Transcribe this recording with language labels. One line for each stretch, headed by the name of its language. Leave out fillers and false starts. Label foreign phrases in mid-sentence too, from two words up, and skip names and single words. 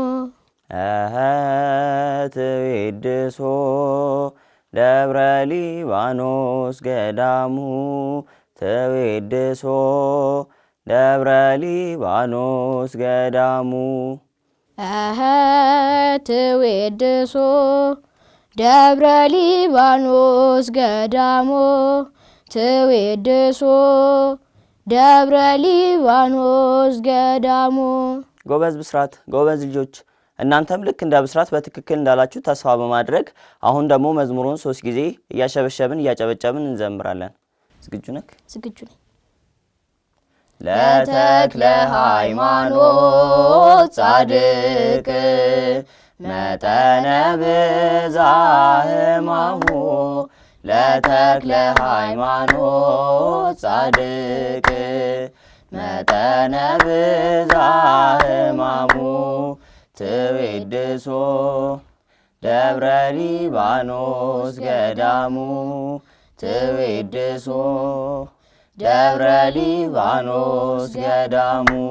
Geez: ትዊድሶ ደብረ ሊባኖስ ገዳሙ ትዊድሶ ደብረ ሊባኖስ ገዳሙ ትዊድሶ ደብረ ሊባኖስ ገዳሙ ትዊድሶ ደብረ ሊባኖስ ገዳሙ።
Amharic: ጎበዝ ብስራት፣ ጎበዝ ልጆች። እናንተም ልክ እንደ ብስራት በትክክል እንዳላችሁ ተስፋ በማድረግ አሁን ደግሞ መዝሙሩን 3 ጊዜ እያሸበሸብን እያጨበጨብን እንዘምራለን። ዝግጁ ነክ? ዝግጁ ነኝ።
Geez: ለተክለ ሃይማኖት ጻድቅ መጠነ ብዛ ሕማሙ ለተክለ ሃይማኖት ጻድቅ መጠነ ብዛ ሕማሙ ትዊድሶ ደብረ ሊባኖስ ገዳሙ ትዊድሶ ደብረ ሊባኖስ ገዳሙ